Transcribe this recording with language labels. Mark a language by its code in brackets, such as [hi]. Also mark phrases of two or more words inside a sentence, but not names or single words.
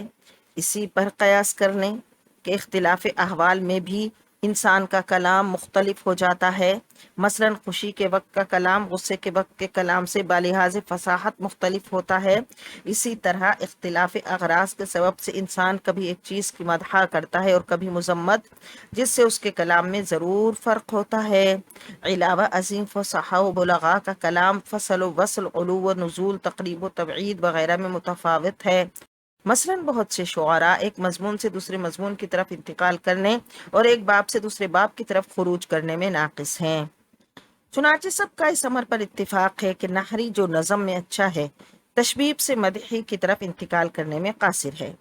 [ur] اسی پر قیاس کرنے کہ اختلاف احوال میں بھی انسان کا کلام مختلف ہو جاتا ہے، مثلا خوشی کے وقت کا کلام غصے کے وقت کے کلام سے بلحاظ فصاحت مختلف ہوتا ہے۔ اسی طرح اختلاف اغراض کے سبب سے انسان کبھی ایک چیز کی مدح کرتا ہے اور کبھی مذمت، جس سے اس کے کلام میں ضرور فرق ہوتا ہے۔ علاوہ عظیم فصاحہ و بلغاء کا کلام فصل و وصل، علو و نزول، تقریب و تبعید وغیرہ میں متفاوت ہے۔ مثلا بہت سے شعراء ایک مضمون سے دوسرے مضمون کی طرف انتقال کرنے اور ایک باب سے دوسرے باب کی طرف خروج کرنے میں ناقص ہیں۔ چنانچہ سب کا اس امر پر اتفاق ہے کہ نحری جو نظم میں اچھا ہے، تشبیب سے مدحی کی طرف انتقال کرنے میں قاصر ہے۔